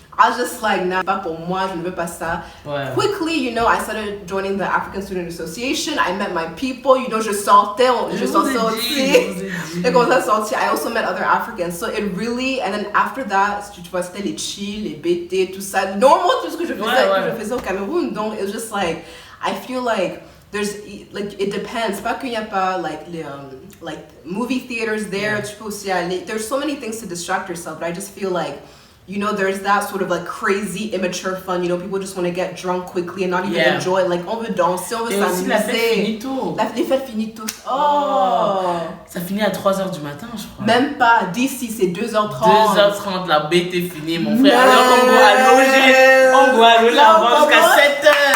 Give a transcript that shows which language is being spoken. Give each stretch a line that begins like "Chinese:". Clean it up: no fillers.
English: I was just like, nah,
French: pas pour moi, je ne veux pas ça. Ouais.
English: Quickly, you know, I started joining the African Student Association. I met my people, you know,
French: je sortais aussi.
English: I also met other Africans. So it really, and then after that,
French: tu vois, c'était les chill, les BT, tout ça. Normal, tout ce que je faisais au Cameroun.
English: Donc, it was just like, I feel like there's, like, it depends.
French: Pas qu'il n'y a pas,
English: like movie theaters there,
French: tu peux aussi aller.
English: There's so many things to distract yourself, but I just feel like, you know, there's that sort of like crazy, immature fun. You know, people just want to get drunk quickly and not even enjoy it.
French: Like, on veut danser, on veut s'amuser. La fête finit tôt. Les fêtes finissent tôt. Oh! Ça finit à 3h du matin, je crois. Même pas. D'ici, c'est 2h30. 2h30, la bête est finie, mon frère. Alors on doit allonger avant jusqu'à 7h.